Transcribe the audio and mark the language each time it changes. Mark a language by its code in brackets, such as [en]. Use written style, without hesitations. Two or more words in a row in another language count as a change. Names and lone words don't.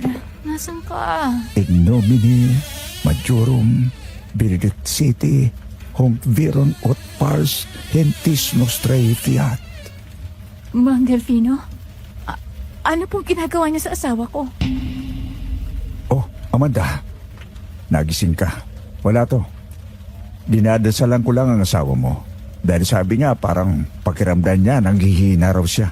[tl] Nasaan ka? [la] In nomine majorum Benedict City Honc viron ut pars hentis nostrae fiat. [tl] Mang Delfino? Ano pong ginagawa niya sa asawa ko? Oh, Amanda, nagising ka. Wala to. Dinadasalan ko lang ang asawa mo. Dahil sabi niya parang pakiramdam niya nanghihina raw siya.